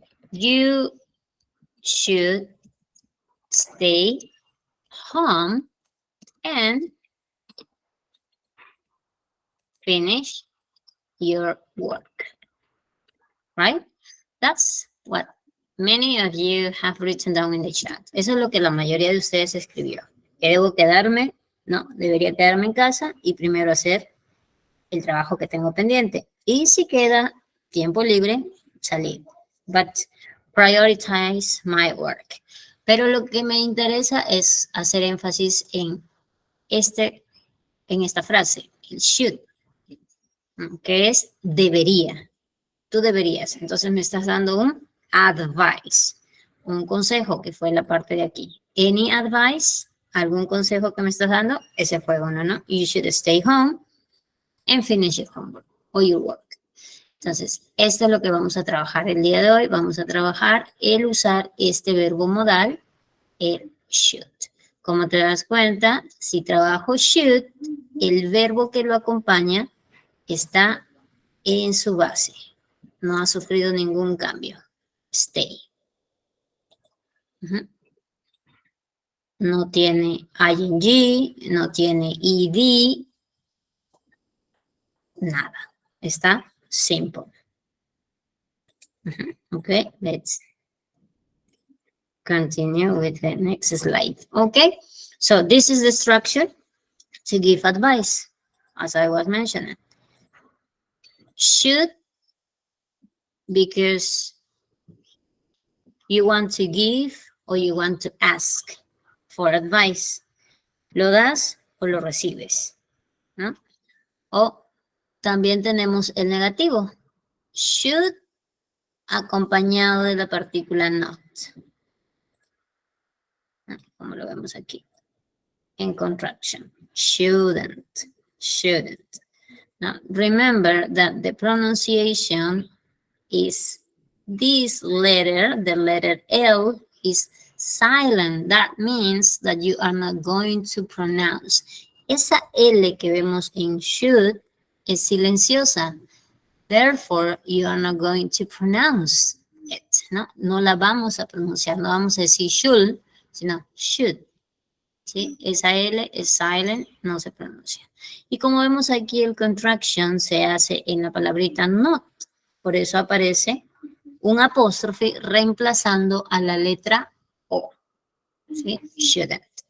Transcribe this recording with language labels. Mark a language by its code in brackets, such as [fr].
[en] You should stay home and finish your work, right? That's what many of you have written down in the chat. [es] Eso es lo que la mayoría de ustedes escribió. ¿Que debo quedarme? No, debería quedarme en casa y primero hacer el trabajo que tengo pendiente. Y si queda tiempo libre, salir. [en] But prioritize my work. [es] Pero lo que me interesa es hacer énfasis en esta frase, el should, que es debería. Tú deberías. Entonces me estás dando un advice, un consejo, que fue la parte de aquí. [en] Any advice, [es] algún consejo que me estás dando, ese fue uno, ¿no? [en] You should stay home and finish your homework or your work. [es] Entonces, esto es lo que vamos a trabajar el día de hoy. Vamos a trabajar el usar este verbo modal, el should. Como te das cuenta, si trabajo should, el verbo que lo acompaña está en su base. No ha sufrido ningún cambio. Stay. No tiene ing, no tiene ed, nada. Está simple. [en] Okay, let's continue with the next slide. Okay, so this is the structure to give advice, as I was mentioning. Should, because you want to give or you want to ask for advice. [es] ¿Lo das o lo recibes? ¿No? O también tenemos el negativo. Should acompañado de la partícula not. Como lo vemos aquí. En contraction. Shouldn't. Shouldn't. [en] Now, remember that the pronunciation is this letter, the letter L, is silent. That means that you are not going to pronounce. [es] Esa L que vemos en should es silenciosa. [en] Therefore, you are not going to pronounce it. [es] No la vamos a pronunciar. No vamos a decir should, sino should. ¿Sí? Esa L es silent, no se pronuncia. Y como vemos aquí, el contraction se hace en la palabrita not. Por eso aparece un apóstrofe reemplazando a la letra O. ¿Sí? Shouldn't.